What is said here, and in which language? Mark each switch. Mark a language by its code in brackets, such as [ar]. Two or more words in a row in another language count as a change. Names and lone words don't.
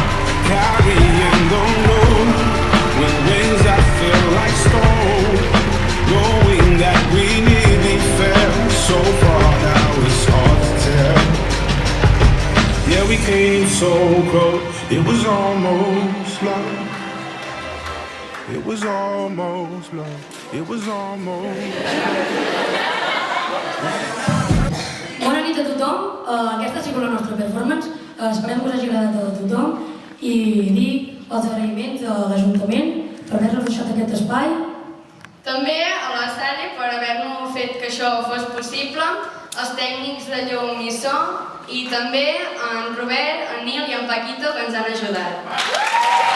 [en] Carrying the load with wings that feel like stone, knowing that we nearly fell so far, now it's hard to tell. Yeah, we came so close, it was almost love. It was almost love, it was almost. [ca] Bona nit a tothom, aquesta ha sigut la nostra performance, esperem que us hagi agradat a tothom i dir els agraïments a l'Ajuntament per haver-nos deixat aquest espai. També a la Sally per haver-nos fet que això fos possible, els tècnics de llum i so, i també en Robert, en Nil i en Paquito que ens han ajudat.